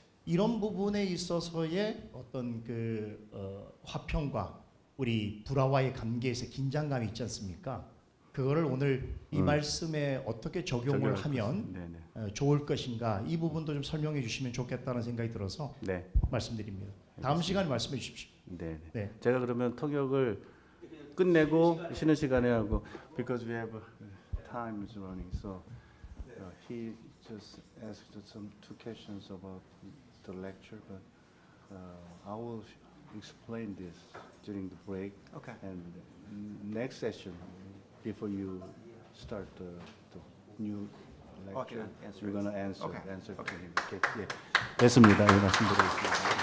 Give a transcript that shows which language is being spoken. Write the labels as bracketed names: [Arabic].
[Korean] 이런 부분에 있어서의 어떤 화평과 우리 불화와의 관계에서 긴장감이 있지 않습니까? 그거를 오늘 이 말씀에 어떻게 적용을 하면 좋을 것인가 이 부분도 좀 설명해 주시면 좋겠다는 생각이 들어서 네. 말씀드립니다. 다음 시간에 말씀해 주십시오. 네. 네. 제가 그러면 통역을 끝내고 쉬는 시간에 하고 [English] because we have time is running so he just asked some two questions about the lecture but I will explain this during the break Okay. and next session before you start the new lecture Okay, answer we're going to answer Okay. to him. Okay. [Korean] 예. 됐습니다. 이 말씀드리겠습니다.